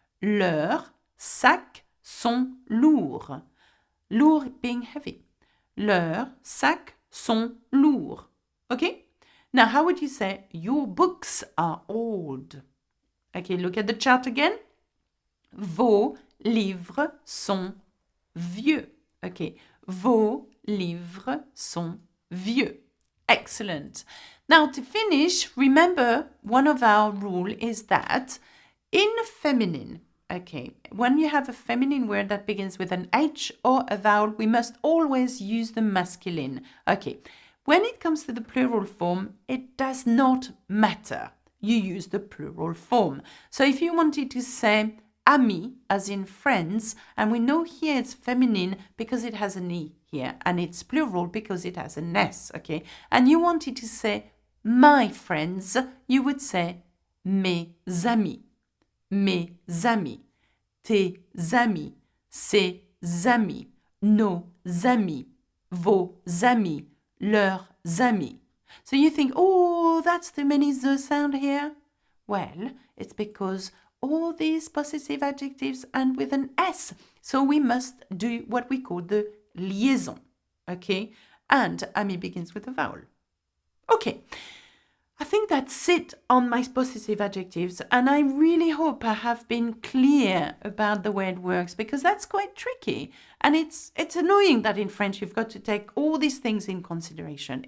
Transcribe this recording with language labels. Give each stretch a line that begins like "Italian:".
French: Leurs sacs sont lourds.
English: Lourd being heavy.
French: Leurs sacs sont lourds.
English: Okay? Now, how would you say your books are old? Okay, look at the chart again.
French: Vos livres sont vieux. Okay, vos livres sont vieux.
English: Excellent. Now to finish, remember one of our rules is that in feminine, Okay, when you have a feminine word that begins with an H or a vowel, we must always use the masculine. Okay, when it comes to the plural form, it does not matter. You use the plural form. So if you wanted to say ami, as in friends, and we know here it's feminine because it has an E here, and it's plural because it has an S, okay? And you wanted to say my friends, you would say
French: mes amis. Mes amis, tes amis, ses amis, nos amis, vos amis, leurs amis.
English: So you think, oh, that's too many the sound here? Well, it's because all these possessive adjectives end with an S. So we must do what we call the liaison, okay? And ami begins with a vowel. Okay. I think that's it on my possessive adjectives, and I really hope I have been clear about the way it works, because that's quite tricky, and it's annoying that in French you've got to take all these things in consideration.